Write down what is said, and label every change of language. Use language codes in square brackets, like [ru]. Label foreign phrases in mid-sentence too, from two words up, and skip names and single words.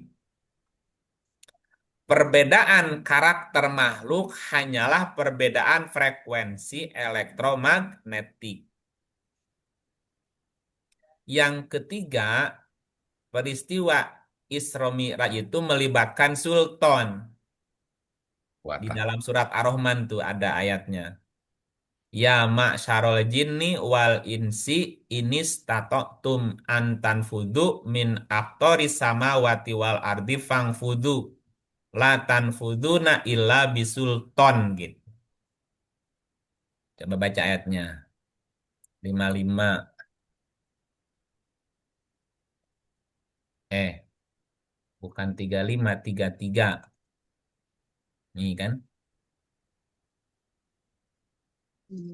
[id] Perbedaan karakter makhluk hanyalah perbedaan frekuensi elektromagnetik. Yang ketiga, peristiwa Isra Mi'raj itu melibatkan sultan. Di Kuatan. dalam surat Ar-Rahman tuh ada ayatnya. [ar] يا معشر الجن والإنس إن استطعتم أن تنفذوا من أقطار السماوات والأرض فانفذوا لا تنفذون إلا بسلطان gitu. [id] Coba baca ayatnya. 55. Bukan 35, 33. Nih kan. Iya.